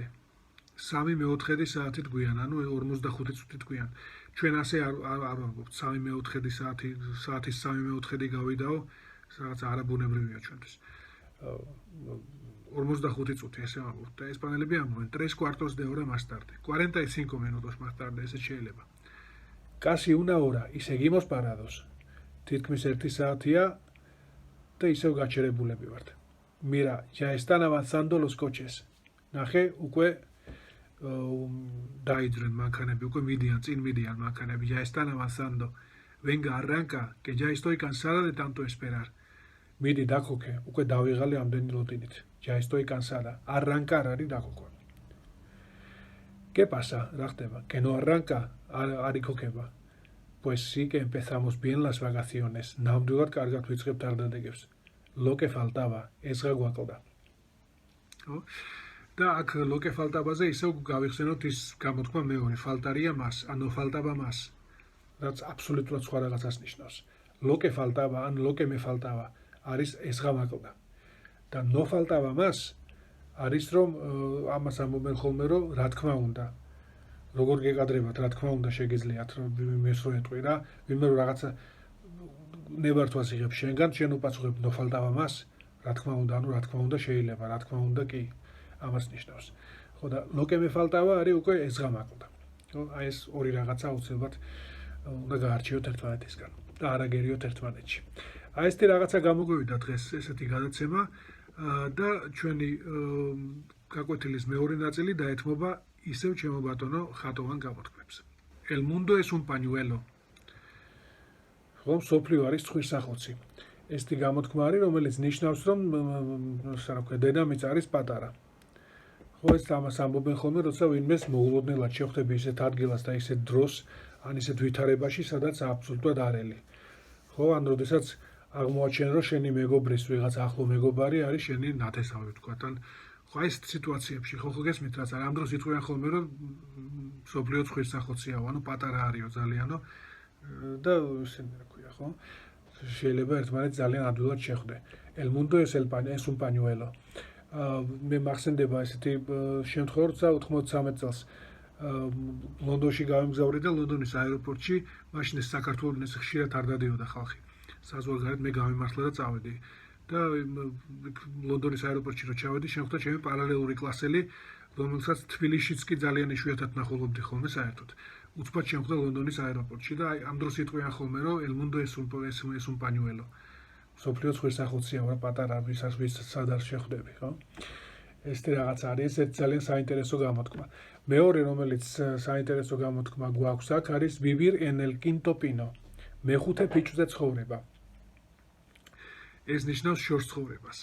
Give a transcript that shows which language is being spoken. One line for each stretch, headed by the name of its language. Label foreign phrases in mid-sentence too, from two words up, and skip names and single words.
Georgian: 3/4 საათით გვიან, ანუ 45 წუთით გვიან. ჩვენ ასე არ ვარგობთ 3/4 საათის 3/4 გავიდაო, რაღაც არაბუნებრივია ჩვენთვის. 45 წუთი ესე ვარგობთ და ესპანელები ამბობენ 3/4
Spanish: de hora más tarde. 45 minutos más tarde,
Georgian: ესე შეიძლება.
Spanish: Casi 1 hora y seguimos parados.
Georgian: თითქმის 1 საათია და ისევ გაჩერებულები ვართ.
Spanish: Mira, ya están avanzando los coches.
Georgian: ნახე, უკვე დაიძრენ მანქანები, უკვე მიდიან, წინ მიდიან მანქანები.
Spanish: Ya están avanzando. Venga, arranca, que ya estoy cansada de tanto esperar.
Georgian: მიდი დაქოქე, უკვე დავიღალე ამდენი რუტინით.
Spanish: Ya estoy cansada. Arrancar
Georgian: არის დაქოქვა.
Spanish: ¿Qué pasa?
Georgian: რა ხდება?
Spanish: Que no arranca,
Georgian: არ იქოქება.
Spanish: Pues sí que empezamos bien las vacaciones.
Georgian: ნამდვილად კარგად ვიწყებთ არდადეგებს.
Spanish: Lo que faltaba,
Georgian: ეს რა გვაკლდა. ხო? და აქ
Spanish: lo que faltaba-
Georgian: ზე ისევ გავიხსენოთ ის გამოთქმა მეორე,
Spanish: faltaría más, ano faltaba más.
Georgian: რაც აბსოლუტურად სხვა რაღაცას ნიშნავს.
Spanish: Lo que faltaba, ან lo que me faltaba,
Georgian: არის ეს რა გვაკლდა.
Spanish: და no faltaba más,
Georgian: არის რომ ამას ამბობენ ხოლმე რომ რა თქმა უნდა. როგორ გეკადრებათ, რა თქმა უნდა შეგიძლიათ მეს რო ეტყვი რა, ვინმე რომ რაღაცა ნებართვას იღებს შენგან, შენ უპასუხებ
Spanish: no faltaba más,
Georgian: რა თქმა უნდა, ანუ რა თქმა უნდა შეიძლება, რა თქმა უნდა კი, ამას ნიშნავს. ხო და
Spanish: lo que me faltaba
Georgian: არის უკვე ეს რა მაკლდა. ხო, აი ეს ორი რაღაცა აუცილებლად უნდა გაარჩიოთ ერთმანეთისგან და არ აგერიოთ ერთმანეთში. აი ესეთი რაღაცა გამოგვივიდა დღეს ესეთი გადაცემა და ჩვენი გაკვეთილის მეორე ნაწილი დაეთმობა ისევ ჩემო ბატონო ხატოვან გამოთქმებს.
Spanish: El mundo es un pañuelo.
Georgian: ხო, სოფლიო არის ცხვირსახოცი. ესეთი გამოთქმა არის, რომელიც ნიშნავს, რომ რა ქვია, დედამიწა არის პატარა. ხო, ეს ამას ამბობენ ხოლმე, როცა ვინმეს მოულოდნელად შეხვდები ისეთ ადგილას და ისეთ დროს, ან ისეთ ვითარებაში, სადაც აბსოლუტურად არელი. ხო, ან როდესაც აღმოაჩენ, რომ შენი მეგობრის ვიღაც ახლო მეგობარი არის შენი ნათესავი, ვთქვათ, ან ხო, ეს სიტუაციებში ხო გესმით რაც არ ამ დროს იტყვიან ხოლმე, რომ სოფლიო ცხვირსახოციაო, ანუ პატარა არისო ძალიანო და ისინი რა ქვია, ხო? შეიძლება ერთმანეთს ძალიან ადვილად შეხვდე.
Spanish: El mundo es un pañuelo.
Georgian: მე მახსენდება ესეთი შემთხვევა, როცა 93 წელს ლონდონში გავემგზავრე და ლონდონის აეროპორტში მაშინ ეს საქართველოს ხშირად არ დადიოდა ხალხი. საზღვარგარეთ მე გამიმართლა და წავედი. და ლონდონის აეროპორტში რო ჩავედი, შემხვდა ჩემი პარალელური კლასელი, რომელსაც თბილისშიც კი ძალიან იშვიათად ნახულობდი ხოლმე საერთოდ. უცბად შემხვდა ლონდონის აეროპორტში და აი ამ დროს იტყვიან ხოლმე, რომ
Spanish: El mundo es un pañuelo.
Georgian: სოფლიო ხვირსახოცია რა პატარა ვისაც სად არ შეხვდები, ხო? ესეთი რაღაც არის, ეს ძალიან საინტერესო გამოთქმა. მეორე, რომელიც საინტერესო გამოთქმა გვაქვს აქ, არის
Spanish: Vivir en el quinto pino.
Georgian: მეხუთე ფიჭვზე ცხოვრება. ეს ნიშნავს შორს ცხოვრებას.